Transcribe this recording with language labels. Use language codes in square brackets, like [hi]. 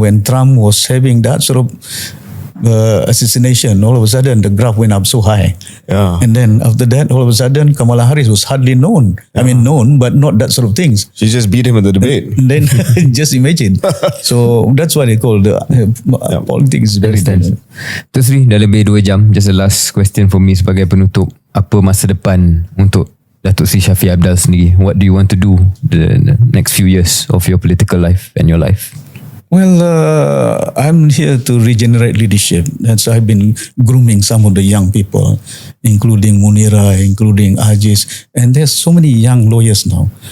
[en] When Trump was having that sort of assassination, all of a sudden the graph went up so high. Yeah. And then after that, all of a sudden Kamala Harris was hardly known. I mean, known, but not that sort of things. She just beat him at the debate. And then just imagine. So that's why they call the politics is very dynamic. Datuk Seri, [ms] dah lebih 2 jam. [en] Just a last question for me [ms] sebagai penutup. Apa masa depan untuk Datuk Seri Shafie Afdal sendiri? [en] What do you want to do the next few years of your political life and your life? Well, I'm here to regenerate leadership. That's I've been grooming some of the young people, including Munira, including Ajis, and there's so many young lawyers now.